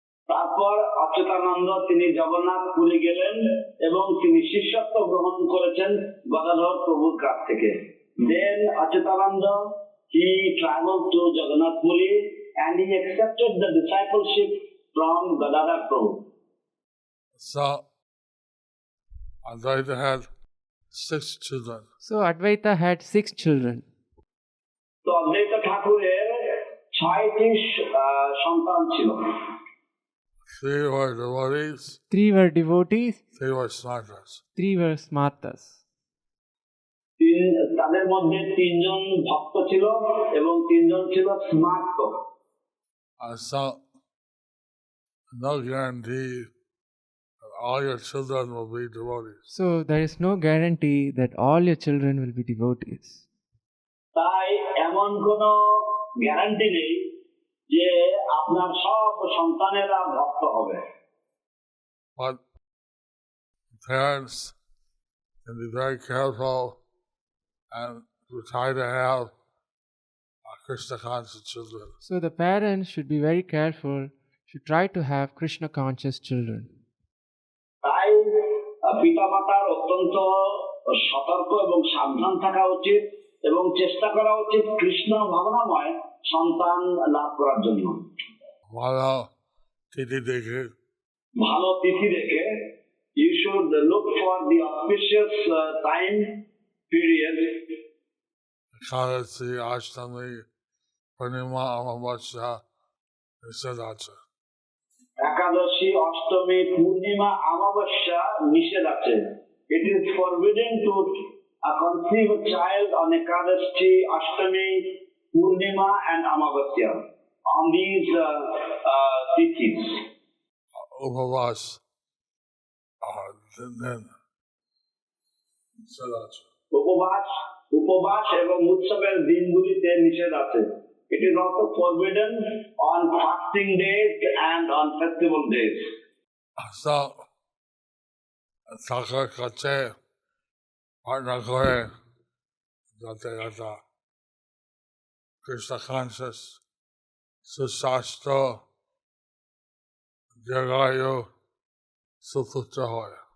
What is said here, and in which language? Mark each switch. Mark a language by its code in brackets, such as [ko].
[bn] তারপর অচ্যুতানন্দ তিনি জগন্নাথ পুরী গেলেন এবং তিনি শিষ্যত্ব গ্রহণ করেছেন গদাধর প্রভুর কাছ থেকে। [en] Then Achyutananda he traveled to Jagannath Puri and he accepted the discipleship from Gadadhar Prabhu. So Advaita had 6 children. So Advaita had 6 children. [bn] তো অদ্বৈত ঠাকুরের 6টি সন্তান ছিল। [en] 3 were devotees, 3 were devotees, 3 were smartas. 3 were smartas. [bn] তাদের মধ্যে 3 জন ভক্ত ছিল এবং 3 জন ছিল স্মার্ত। [en] So no guarantee that all your children will be devotees. So there is no guarantee that all your children will be devotees. [bn] তাই এমন কোনো গ্যারান্টি নেই যে আপনার সব সন্তানেরা ভক্ত হবে। [en] But parents can be very careful and to try to have Krishna conscious children. So the parents should be very careful, should try to have Krishna conscious children. [bn] তাই পিতামাতার অত্যন্ত সতর্ক এবং সাবধান থাকা উচিত এবং চেষ্টা করা উচিত কৃষ্ণ ভাবনাময় সন্তান লাভ করার জন্য। ভালো তিথি দেখে ভালো তিথি দেখে [en] you should look for the auspicious time period. [bn] একাদশী, অষ্টমী, পূর্ণিমা, অমাবস্যা নিষেধ আছে। একাদশী, অষ্টমী, পূর্ণিমা, অমাবস্যা নিষেধ আছে। [en] It is forbidden to conceive a child on Ekadashi, Ashtami, Purnima and Amavasya. On these tithis. [bn] উপবাস দিন নিষেধ আছে। উপবাস এবং উৎসবের দিনগুলিতে নিষেধ আছে। [en] It is also forbidden on fasting days and on festival days. [bn] So ঠাকুর কাছে প্রার্থনা করে যাতে একটা কৃষ্ণ কনসিয়াস সুস্বাস্থ্য দীর্ঘায়ু সুপুত্র হয়।